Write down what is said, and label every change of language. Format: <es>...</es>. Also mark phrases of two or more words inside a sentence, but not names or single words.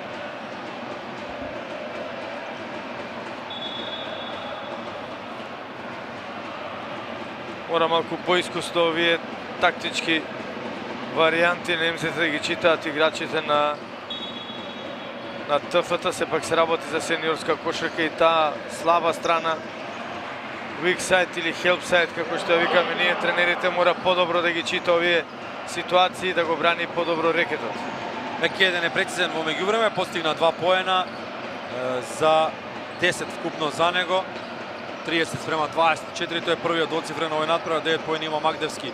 <mk>Мора малку поискусно овие тактички варијанти на МЗТ да ги читаат играчите на ТФТ. Сепак се работи за сениорска кошарка и таа слаба страна,</mk> <en>weak side или help side,</en> <mk>како што викаме ние тренерите, мора подобро да ги чита овие ситуации и да го брани подобро рекетот. Мекеден е прецизен во меѓувреме, постигна 2 поена за 10 вкупно за него. 30 спрема 24, тој е првиот двоцифрен овој надпревар, 9 поени има Магдевски.</mk>